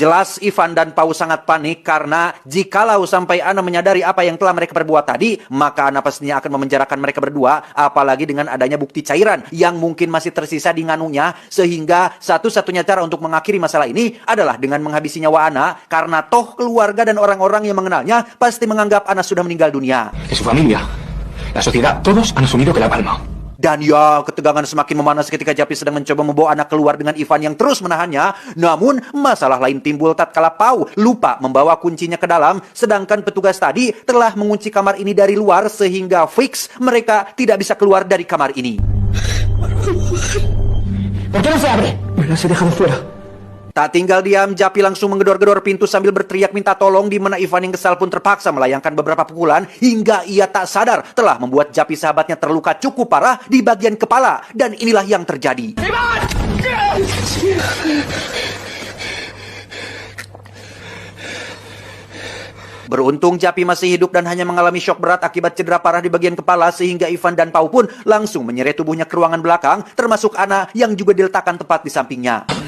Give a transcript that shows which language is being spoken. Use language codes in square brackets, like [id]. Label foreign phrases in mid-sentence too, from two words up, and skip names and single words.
[id] Jelas Ivan dan Pau sangat panik karena jikalau sampai Ana menyadari apa yang telah mereka perbuat tadi, maka Ana pastinya akan memenjarakan mereka berdua, apalagi dengan adanya bukti cairan yang mungkin masih tersisa di nganunya, sehingga satu-satunya cara untuk mengakhiri masalah ini adalah dengan menghabisi nyawa Ana, karena toh keluarga dan orang-orang yang mengenalnya pasti menganggap Ana sudah meninggal dunia. [es] Que su familia, la sociedad, todos han asumido que la palma. [id] Dan ya, ketegangan semakin memanas ketika Japi sedang mencoba membawa Ana keluar dengan Ivan yang terus menahannya. Namun, masalah lain timbul tatkala Pau lupa membawa kuncinya ke dalam, sedangkan petugas tadi telah mengunci kamar ini dari luar sehingga fix mereka tidak bisa keluar dari kamar ini. [es] ¿Por qué no se abre? Me las he dejado fuera. [id] Tak tinggal diam, Japi langsung menggedor-gedor pintu sambil berteriak minta tolong, di mana Ivan yang kesal pun terpaksa melayangkan beberapa pukulan hingga ia tak sadar telah membuat Japi sahabatnya terluka cukup parah di bagian kepala. Dan inilah yang terjadi. Beruntung Japi masih hidup dan hanya mengalami syok berat akibat cedera parah di bagian kepala, sehingga Ivan dan Pau pun langsung menyeret tubuhnya ke ruangan belakang, termasuk Ana yang juga diletakkan tepat di sampingnya.